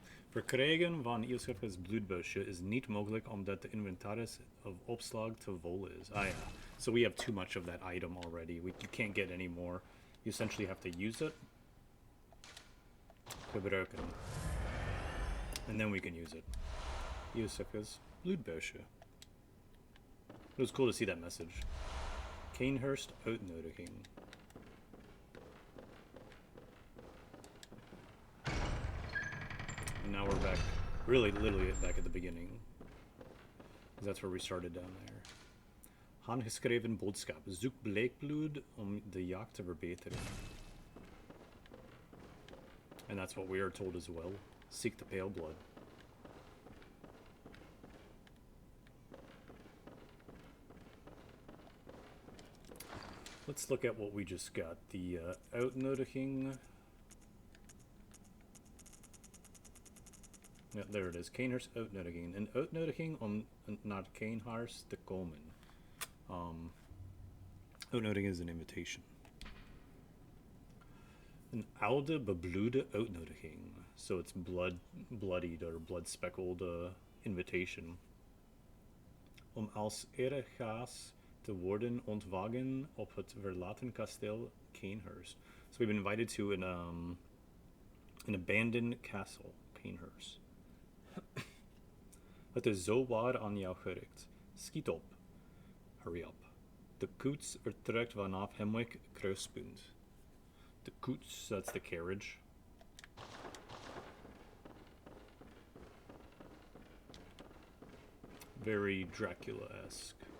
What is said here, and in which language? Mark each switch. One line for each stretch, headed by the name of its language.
Dutch: Verkrijgen van Iosef's bloedbusje is niet mogelijk omdat de inventaris of opslag te vol is.
English: Ah yeah, so we have too much of that item already. You can't get any more. You essentially have to use it.
Dutch: Gebruiken.
English: And then we can use it. Iosef's bloedbusje. It was cool to see that message.
Dutch: Kanehurst uitnodiging.
English: Now we're back, really, literally back at the beginning. That's where we started down there.
Dutch: Handgeschreven boodschap. Zoek bleekbloed om de jacht te verbeteren.
English: And that's what we are told as well. Seek the pale blood. Let's look at what we just got. The uitnodiging. Ja, there it is. Kanehurst uitnodiging.
Dutch: Een uitnodiging om naar Kanehurst te komen.
English: Uitnodiging is an invitation.
Dutch: Een oude bebloede uitnodiging.
English: So it's bloodied or blood-speckled invitation.
Dutch: Om als eregaas te worden ontvangen op het verlaten kasteel Kanehurst.
English: So we've been invited to an abandoned castle, Kanehurst.
Dutch: Het is zo waar aan jou gericht. Schiet op.
English: Hurry up.
Dutch: De koets vertrekt vanaf Hemwick Kruispunt.
English: The koets, that's the carriage. Very Dracula-esque.